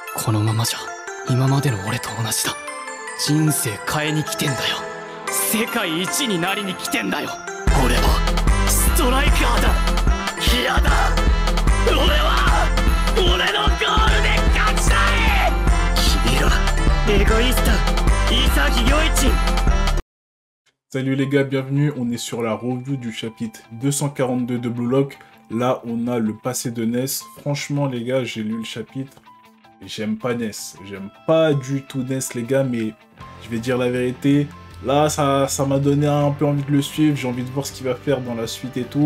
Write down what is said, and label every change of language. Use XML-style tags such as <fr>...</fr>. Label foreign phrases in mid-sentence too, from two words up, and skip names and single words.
<ja>このままじゃ今までの俺と同じだ。人生変えに来てんだよ。世界一になりに来てんだよ。俺はストライカーだ。嫌だ。俺のゴールで勝ちたい。君らエゴイスト潔良一。</ja> <fr>Salut les gars, bienvenue, on est sur la review du chapitre 242 de Blue Lock. Là, on a le passé de Ness. Franchement, les gars, j'ai lu le chapitre. J'aime pas Ness. J'aime pas du tout Ness, les gars, mais je vais dire la vérité. Là, ça m'a donné un peu envie de le suivre. J'ai envie de voir ce qu'il va faire dans la suite et tout.</fr>